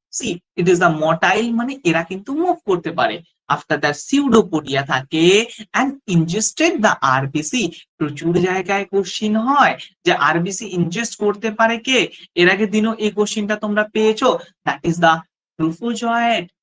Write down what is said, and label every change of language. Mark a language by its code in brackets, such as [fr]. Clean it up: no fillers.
[en] See, it is the motile, [bn] মানে এরা কিন্তু মুভ করতে পারে। [en] After that, pseudopodia [bn] থাকে [en] and ingested the RBC. [bn] প্রচুর জায়গায় কোশ্চিন হয় যে আরবিসি ইনজেস্ট করতে পারে কে, এর আগে দিনও এই কোশ্চিনটা তোমরা পেয়েছো, [en] that is the trophozoid.